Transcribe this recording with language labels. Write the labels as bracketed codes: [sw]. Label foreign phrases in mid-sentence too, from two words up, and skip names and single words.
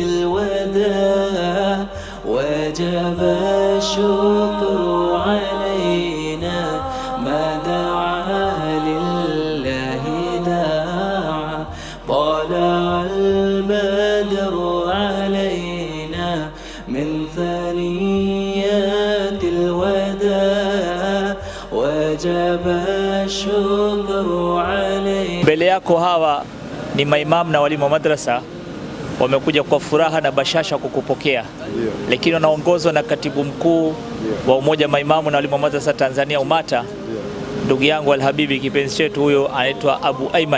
[ar] الوداع وجب الشكر علينا ما دعا لله داعا طلع البدر علينا من ثنيات الوداع وجب الشكر علينا. [sw] Mbele yako hawa ni maimamu na walimu wa madrasa wamekuja kwa furaha na bashasha kukupokea, lakini wanaongozwa na katibu mkuu wa umoja wa maimamu na walimu wa madrasa Tanzania UMATA, ndugu yangu Alhabibi kipenzi chetu. Huyo anaitwa Abu Aiman.